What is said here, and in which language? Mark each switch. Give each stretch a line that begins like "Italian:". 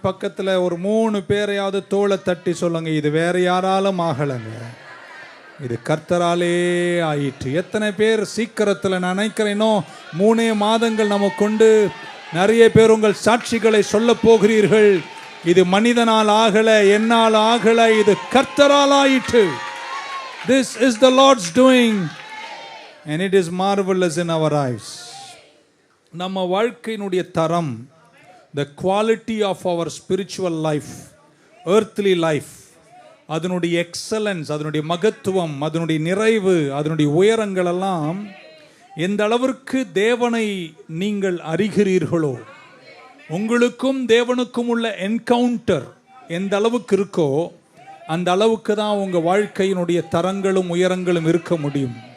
Tamil: பக்கத்துல ஒரு 3 பேரையாவது தோளை தட்டி சொல்லுங்க, இது வேற யாராலும் ஆகலைங்க, இது கர்த்தராலே ஆயிற்று. எத்தனை பேர் சீக்கிரத்தில் நினைக்கிறேன், இன்னும் 3 மாதங்கள் நமக்கு கொண்டு நிறைய பேர் உங்கள் சாட்சிகளை சொல்ல போகிறீர்கள். இது மனிதனால் ஆகல, என்னால் ஆகல, இது கர்த்தரால் ஆயிற்று.
English: This is the Lord's doing and it is marvelous in our eyes.
Tamil: நம்ம வாழ்க்கையினுடைய தரம்,
English: the quality of our spiritual life, earthly life,
Tamil: அதனுடைய எக்ஸலன்ஸ், அதனுடைய மகத்துவம், அதனுடைய நிறைவு, அதனுடைய உயரங்கள் எல்லாம் எந்த அளவிற்கு தேவனை நீங்கள் அறிகிறீர்களோ, உங்களுக்கும் தேவனுக்கும் உள்ள என்கவுண்டர் எந்த அளவுக்கு இருக்கோ அந்த அளவுக்கு தான் உங்கள் வாழ்க்கையினுடைய தரங்களும் உயரங்களும் இருக்க முடியும்.